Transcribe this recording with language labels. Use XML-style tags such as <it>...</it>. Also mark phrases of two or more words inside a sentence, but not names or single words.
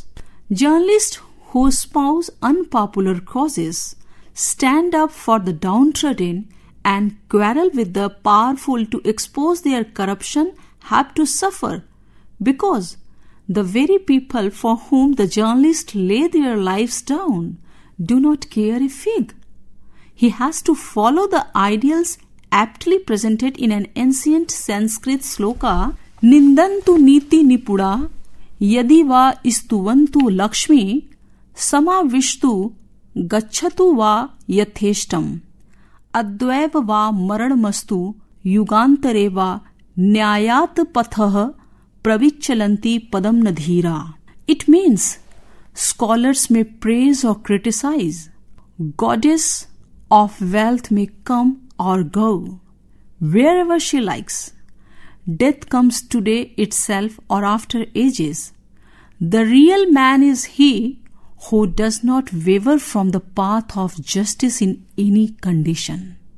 <en>Journalists who espouse unpopular causes, stand up for the downtrodden, and quarrel with the powerful to expose their corruption have to suffer, because the very people for whom the journalists lay their lives down do not care a fig. He has to follow the ideals aptly presented in an ancient Sanskrit sloka,</en> <sa>निन्दन्तु नीति निपुणा यदि वा स्तुवन्तु लक्ष्मी समाविशतु गच्छतु वा यथेष्टम् अद्यैव वा मरणमस्तु युगान्तरे वा न्यायात् पथः प्रविचलन्ति पदम् न धीरा.</sa> <en>It means scholars may praise or criticize, goddess of wealth may come or go wherever she likes. Death comes today itself or after ages. The real man is he who does not waver from the path of justice in any condition.</en>